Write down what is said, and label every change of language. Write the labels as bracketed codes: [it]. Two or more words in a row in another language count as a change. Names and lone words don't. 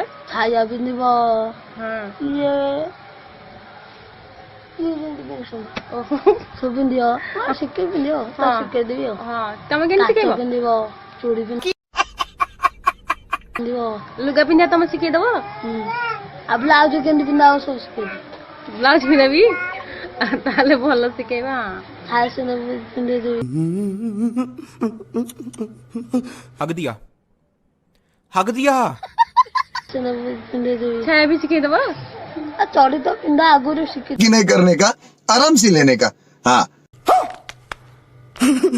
[or] ଛାୟା ପିନ୍ଧିବ ଇଏ ସବୁ ପିନ୍ଧିବ ଶିଖେଇ ପିନ୍ଧିବ ଶିଖେଇ ଦେବି ଆଉ। ତମେ କେମିତି ଶିଖେଇବ? ପିନ୍ଧିବ ଚୁଡ଼ି ପିନ୍ଧିବ ଲୁଗା ପିନ୍ଧା ତମେ ଶିଖେଇଦବ? ଆଉ ବ୍ଲାଉଜ କେମିତି ପିନ୍ଧା ହବ ସବୁ ଶିଖେଇବି। ବ୍ଲାଉଜ ପିନ୍ଧାବି ତାହେଲେ ଭଲ ଶିଖେଇବା। ଛାୟା ସିନା ପିନ୍ଧେଇ ଦେବି। [hi] हक दिया हक दिया [or] ସିନା ପିନ୍ଧେଇ ଦେବି। ଛାୟା ବି ଶିଖେଇଦବ? ଚଢି ତ ପିନ୍ଧା ଆଗରୁ ଶିଖି [hi] कि नहीं करने का आराम से लेने का हाँ।